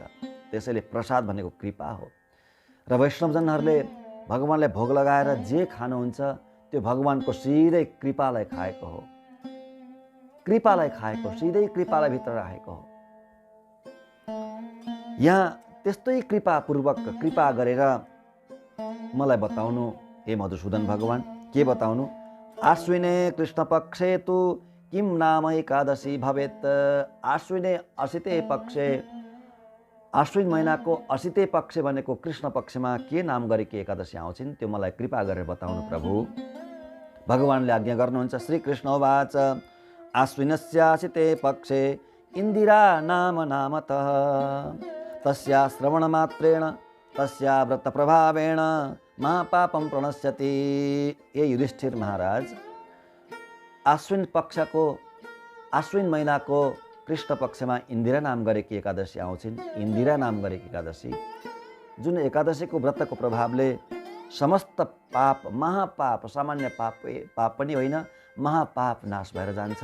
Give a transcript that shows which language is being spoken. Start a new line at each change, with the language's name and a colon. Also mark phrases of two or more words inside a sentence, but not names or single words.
Nepali: त्यसैले प्रसाद भनेको कृपा हो। र वैष्णवजनहरूले भगवानलाई भोग लगाएर जे खानुहुन्छ त्यो भगवानको सिधै कृपालाई खाएको हो। कृपालाई खाएको, सिधै कृपालाई भित्र राखेको हो। यहाँ त्यस्तै कृपापूर्वक कृपा गरेर मलाई बताउनु हे मधुसूदन भगवान। के बताउनु?
Sanskrit: आश्विने कृष्णपक्षे तु किं नाम एकादशी भवेत्। आश्विने असिते पक्षे,
Nepali: आश्विन महिनाको असिते पक्ष भनेको कृष्ण पक्षमा के नाम गरेकी एकादशी आउँछिन् त्यो मलाई कृपा गरेर बताउनु प्रभु। भगवानले आज्ञा गर्नुहुन्छ।
Sanskrit: श्री कृष्ण उवाच आश्विनस्यासिते पक्षे इन्दिरा नाम नामतः तस्या श्रवणमात्रेण तस्या व्रतप्रभावेण महापापं प्रणश्यति।
Nepali: ये युधिष्ठिर महाराज, आश्विन पक्षको, आश्विन महिनाको कृष्ण पक्षमा इन्दिरा नाम गरेकी एकादशी आउँछिन्। इन्दिरा नाम गरेकी एकादशी, जुन एकादशीको व्रतको प्रभावले समस्त पाप, महापाप, सामान्य पाप पनि होइन, महापाप नाश भएर जान्छ।